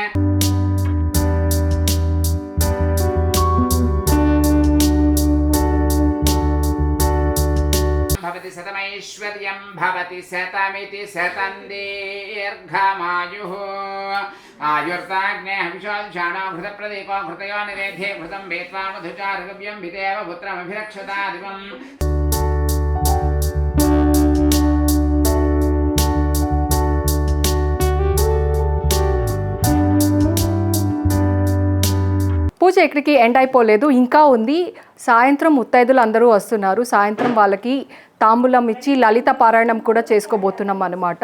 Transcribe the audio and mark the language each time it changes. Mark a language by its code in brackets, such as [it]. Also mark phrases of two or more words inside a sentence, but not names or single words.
[sa] भवति शतमैश्वर्यं भवति शतमिति शतं दीर्घमायुः आयुर्ताग्ने हविषादुषाणो घृतप्रदीपो घृतयो निरेधे घृतं वेत्वा मधुचार्गव्यं विदेव पुत्रमभिरक्षतादिवम् [te] పూజ ఎక్కడికి ఎండ్ అయిపోలేదు, ఇంకా ఉంది. సాయంత్రం ముత్తైదులు అందరూ వస్తున్నారు. సాయంత్రం వాళ్ళకి తాంబూలం ఇచ్చి లలిత పారాయణం కూడా చేసుకోబోతున్నాం అనమాట.